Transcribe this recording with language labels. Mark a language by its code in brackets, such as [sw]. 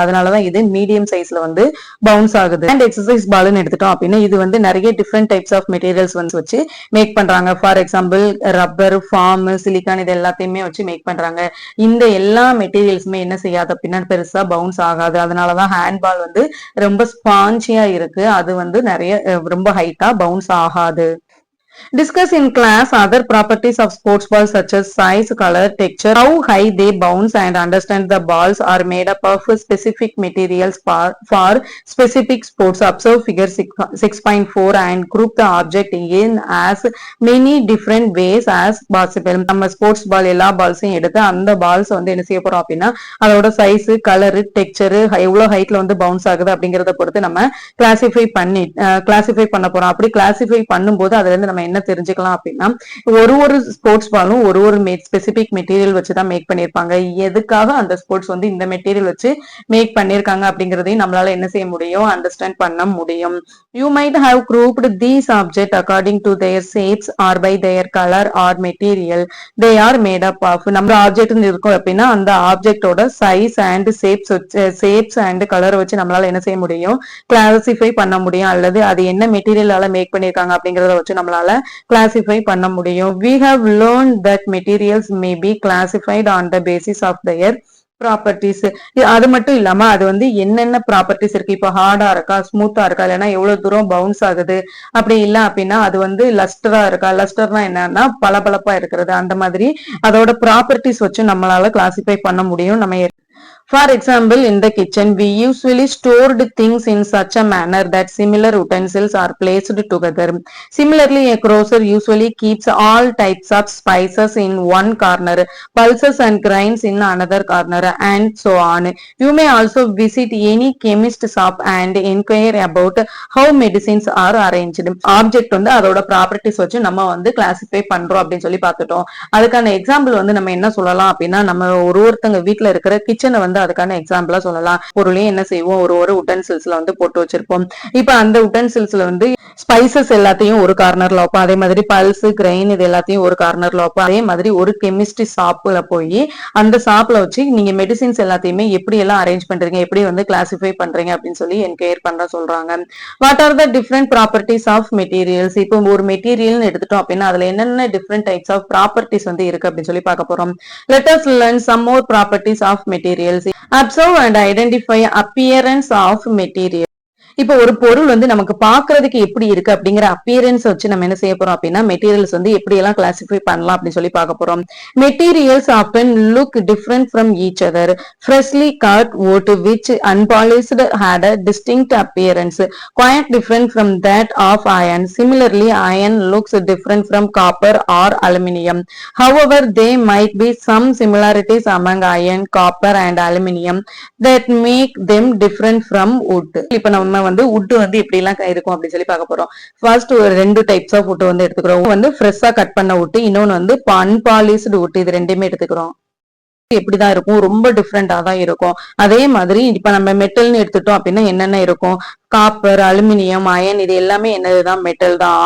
[ta] அதனாலதான் இது மீடியம் சைஸ்ல வந்து பவுன்ஸ் ஆகுது. அண்ட் எக்ஸசைஸ் பால்னு எடுத்துட்டோம் அப்படின்னா, இது வந்து நிறைய [en] different types of materials [ta] வந்து வச்சு மேக் பண்றாங்க. [en] for example, [ta] rubber, form, silicon, இது எல்லாத்தையுமே வச்சு மேக் பண்றாங்க. இந்த எல்லா மெட்டீரியல்ஸுமே என்ன செய்யாது அப்படின்னா, பெருசா பவுன்ஸ் ஆகாது. அதனாலதான் ஹேண்ட்பால் வந்து ரொம்ப ஸ்பாஞ்சியா இருக்கு. அது வந்து நிறைய ரொம்ப ஹைட்டா பவுன்ஸ் ஆகாது. [en] Discuss in class other properties of sports balls such as size, color, texture, how high they bounce, and understand the balls are made up of specific materials for specific sports. Observe figure 6.4 and group the object in as many different ways as possible. [ta] நம்ம sports பால் எல்லா பால்ஸையும் எடுத்து அந்த balls வந்து என்ன செய்ய போறோம் அப்படின்னா, அதோட சைஸ், கலர், டெக்ஸ்சர், எவ்வளவு ஹைட்ல வந்து பவுன்ஸ் ஆகுது அப்படிங்கறத பொறுத்து நம்ம கிளாசிஃபை பண்ண போறோம். அப்படி கிளாசிஃபை பண்ணும்போது அதுல இருந்து நம்ம என்ன தெரிஞ்சுக்கலாம் அப்படின்னா, ஒரு ஸ்போர்ட்ஸ் பாலும் ஒரு ஸ்பெசிபிக் மெட்டீரியல் வச்சுதான் மேக் பண்ணிருப்பாங்க. எதுக்காக அந்த ஸ்போர்ட்ஸ் வந்து இந்த மெட்டீரியல் வச்சு மேக் பண்ணிருக்காங்க அப்படிங்கறதையும் நம்மளால என்ன செய்ய முடியும், அண்டர்ஸ்டாண்ட் பண்ண முடியும். [en] You might have grouped these objects according to their shapes or by their color or material they are made up of. [ta] நம்ம ஆப்ஜெக்ட் இருக்கும் அப்படின்னா அந்த ஆப்ஜெக்டோட size and shapes and colour வச்சு நம்மளால என்ன செய்ய முடியும், கிளாசிஃபை பண்ண முடியும். அல்லது அது என்ன மெட்டீரியலால மேக் பண்ணிருக்காங்க அப்படிங்கறத வச்சு நம்மளால கிளாசிஃபை பண்ண முடியும். [en] We have learned that materials may be classified on the basis of their properties. [ta] அது மட்டும் இல்லாம அது வந்து என்னென்ன ப்ராப்பர்ட்டிஸ் இருக்கு, இப்ப ஹார்டா இருக்கா, ஸ்மூத்தா இருக்கா, இல்லைன்னா எவ்வளவு தூரம் பவுன்ஸ் ஆகுது, அப்படி இல்ல அப்படின்னா அது வந்து லஸ்டரா இருக்கா, லஸ்டர்னா என்னன்னா பளபளப்பா இருக்கிறது, அந்த மாதிரி அதோட ப்ராப்பர்ட்டிஸ் வச்சு நம்மளால கிளாசிஃபை பண்ண முடியும். [en] நம்ம For example, in the kitchen, we usually stored things in such a manner that similar utensils are placed together. Similarly, a grocer usually keeps all types of spices in one corner, pulses and grinds in another corner, and so on. You may also visit any chemist shop and inquire about how medicines are arranged. [ta] Object வந்து அதோட properties வச்சு நம்ம வந்து classify பண்றோம் அப்படின்னு சொல்லி பார்த்துட்டோம். அதுக்கான எக்ஸாம்பிள் வந்து நம்ம என்ன சொல்லலாம் அப்படின்னா, நம்ம ஒருத்தங்க வீட்டுல இருக்கிற கிச்சனை வந்து அதுக்கான எக்ஸாம்பிளா சொல்லலாம். பொருளையும் என்ன செய்வோம், ஒரு ஒரு உட்டன்சில்ஸ்ல வந்து போட்டு வச்சிருப்போம். இப்ப அந்த உட்டன்சில்ஸ்ல வந்து ஸ்பைசஸ் எல்லாத்தையும் ஒரு கார்னர்ல வைப்போம். அதே மாதிரி பல்ஸ், கிரெயின் இது எல்லாத்தையும் ஒரு கார்னர்ல வைப்போம். அதே மாதிரி ஒரு கெமிஸ்ட்ரி ஷாப்ல போய் அந்த ஷாப்ல வச்சு நீங்க மெடிசின்ஸ் எல்லாத்தையுமே எப்படி எல்லாம் அரேஞ்ச் பண்றீங்க, எப்படி வந்து கிளாசிஃபை பண்றீங்க அப்படின்னு சொல்லி என்கொயர் பண்ண சொல்றாங்க. [en] What are the different properties of materials? [ta] இப்போ ஒரு மெட்டீரியல் எடுத்துட்டோம் அப்படின்னா அதுல என்னென்ன [en] different types of properties [ta] வந்து இருக்கு அப்படின்னு சொல்லி பார்க்க போறோம். [en] Let us learn some more properties of materials. Observe and identify appearance of material. [ta] இப்போ ஒரு பொருள் வந்து நமக்கு பாக்குறதுக்கு எப்படி இருக்கு அப்படிங்கிற அப்பியரன்ஸ் வச்சு நம்ம என்ன செய்ய போறோம் அப்படின்னா மெட்டீரியல்ஸ் வந்து எப்படி எல்லாம் கிளாசிஃபை பண்ணலாம் அப்படின்னு சொல்லி பார்க்க போறோம். [en] Materials often look different from each other. Freshly cut wood which unpolished had a distinct appearance quite different from that of iron. Similarly, iron looks different from copper or aluminium. However, there might be some similarities among iron, copper and aluminium that make them different from wood. [ta] இப்ப நம்ம வந்து wood வந்து எப்படி எல்லாம் இருக்கும் அப்படின்னு சொல்லி பார்க்க போறோம். ஃபர்ஸ்ட் ஒரு ரெண்டு [en] types of wood [ta] வந்து எடுத்துக்கிறோம். வந்து ஃப்ரெஷ்ஷா கட் பண்ண wood, இன்னொன்னு வந்து அன்பாலிஷ்டு wood. இது ரெண்டுமே எடுத்துக்கிறோம். எப்படிதான் இருக்கும், ரொம்ப டிஃப்ரெண்டா தான் இருக்கும். அதே மாதிரி இப்ப நம்ம மெட்டல்னு எடுத்துட்டோம் அப்படின்னா என்னென்ன இருக்கும், காப்பர், அலுமினியம், அயன் இது எல்லாமே என்னதுதான் மெட்டல் தான்.